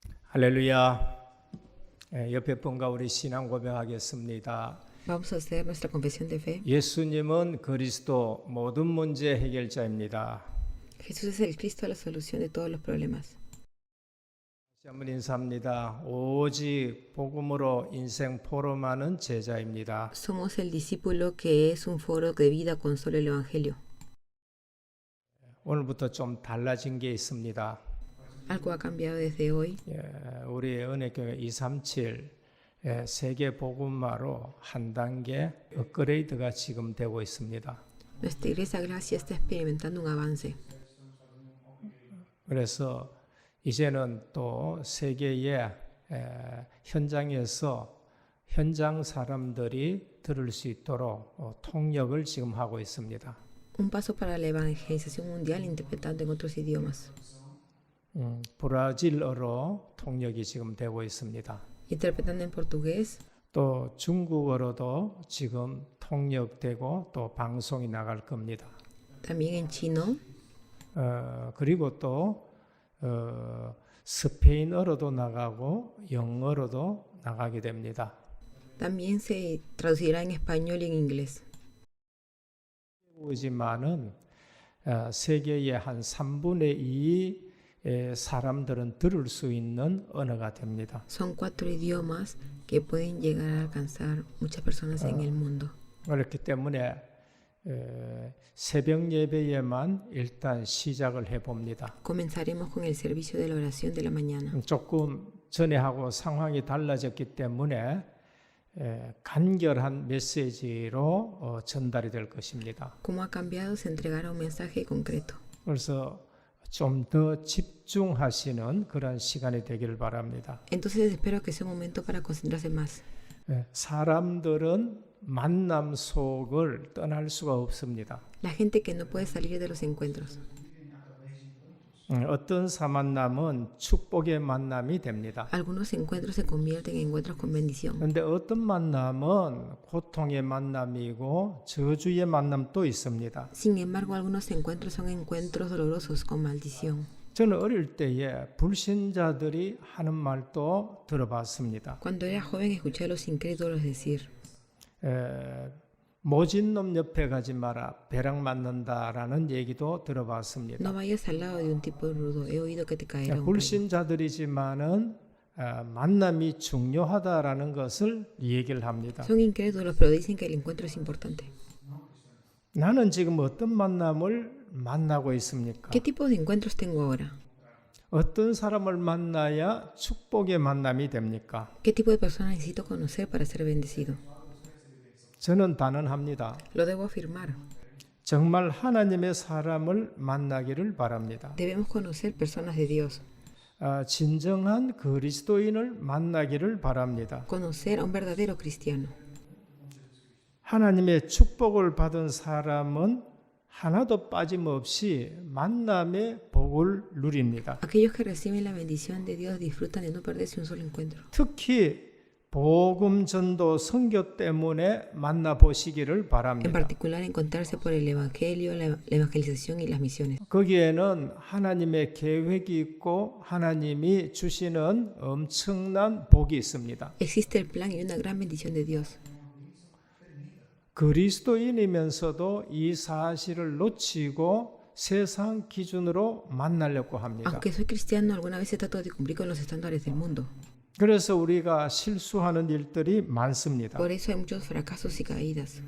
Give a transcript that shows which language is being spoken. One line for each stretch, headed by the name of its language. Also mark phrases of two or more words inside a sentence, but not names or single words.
Korean: 할렐루야. 옆에 분과 우리 신앙 고백하겠습니다.
Spanish: Vamos a hacer nuestra confesión de fe.
Korean: 예수님은 그리스도 모든 문제 해결자입니다.
Spanish: Jesús es el Cristo, la solución de todos los problemas.
Korean: 다시 한번 인사합니다. 오직 복음으로 인생 포럼하는 제자입니다.
Spanish: Somos el discípulo que es un foro de vida con solo el Evangelio.
Korean: 오늘부터 좀 달라진 게 있습니다.
Spanish: Algo ha cambiado desde hoy.
Korean: 우리 은혜교회 237 세계 복음화로 한 단계 업그레이드가 지금 되고 있습니다.
Spanish: Nuestra Iglesia Gracia está experimentando un avance.
Korean: 그래서 이제는 또 세계의 현장에서 현장 사람들이 들을 수 있도록 통역을 지금 하고 있습니다.
Spanish: Un paso para la evangelización mundial interpretando en otros idiomas.
Korean: 브라질어로 통역이 지금 되고 있습니다.
Spanish: Interpretando en portugués.
Korean: 또 중국어로도 지금 통역되고 또 방송이 나갈 겁니다.
Spanish: También en chino.
Korean: 그리고 또 스페인어로도 나가고 영어로도 나가게 됩니다.
Spanish: También se traducirá en español y en inglés.
Korean: 지만은 세계의 한 3분의 2 사람들은 들을 수 있는 언어가 됩니다.
Spanish: Son 4 idiomas que pueden llegar a alcanzar muchas personas en el mundo.
Korean: 그렇기 때문에 새벽 예배에만 일단 시작을 해봅니다.
Spanish: Comenzaremos con el servicio de la oración de la mañana.
Korean: 조금 전에 하고 상황이 달라졌기 때문에 간결한 메시지로 전달이 될 것입니다.
Spanish: Como ha cambiado, se entregará un mensaje concreto.
Korean: 그래서 좀 더 집중하시는 그런 시간이 되기를 바랍니다.
Spanish: Entonces espero que sea un momento para concentrarse más.
Korean: 사람들은 만남 속을 떠날 수가 없습니다.
Spanish: La gente que no puede salir de los encuentros.
Korean: 어떤 만남은 축복의 만남이 됩니다.
Spanish: Algunos encuentros se convierten en encuentros con bendición.
Korean: 그런데 어떤 만남은 고통의 만남이고 저주의 만남도 있습니다.
Spanish: Sin embargo, algunos encuentros son encuentros dolorosos con maldición.
Korean: 저는 어릴 때에 불신자들이 하는 말도 들어봤습니다.
Spanish: Cuando era joven escuché a los incrédulos decir:
Korean: 모진 놈 옆에 가지 마라, 배랑 맞는다라는 얘기도 들어봤습니다.
Spanish: No vayas al lado de un tipo rudo. He oído que te caerá un rayo.
Korean: 불신자들이지만은 만남이 중요하다라는 것을 얘기를 합니다.
Spanish: Son incrédulos, pero dicen que el encuentro es importante.
Korean: 나는 지금 어떤 만남을 만나고 있습니까?
Spanish: ¿Qué tipo de encuentros tengo ahora?
Korean: 어떤 사람을 만나야 축복의 만남이 됩니까?
Spanish: ¿Qué tipo de personas necesito conocer para ser bendecido?
Korean: 저는 단언합니다.
Spanish: Lo debo afirmar.
Korean: 정말 하나님의 사람을 만나기를 바랍니다.
Spanish: Debemos conocer personas de Dios.
Korean: 진정한 그리스도인을 만나기를 바랍니다.
Spanish: Conocer a un verdadero cristiano.
Korean: 하나님의 축복을 받은 사람은 하나도 빠짐없이 만남의 복을 누립니다.
Spanish: Aquellos que reciben la bendición de Dios disfrutan de no perderse un solo encuentro.
Korean: 특히 복음 전도 선교 때문에 만나 보시기를
Spanish: En
Korean: 바랍니다.
Spanish: particular, encontrarse por el Evangelio, la evangelización y las misiones.
Korean: 거기에는 하나님의 계획이 있고 하나님이 주시는 엄청난 복이 있습니다.
Spanish: Existe el plan y una gran bendición de Dios.
Korean: 그리스도인이면서도 이 사실을 놓치고 세상 기준으로 만나려고 합니다.
Spanish: Aunque soy cristiano, alguna vez trato de cumplir con los estándares del mundo.
Korean: 그래서 우리가 실수하는 일들이 많습니다.
Spanish: Por eso hay muchos fracasos y caídas.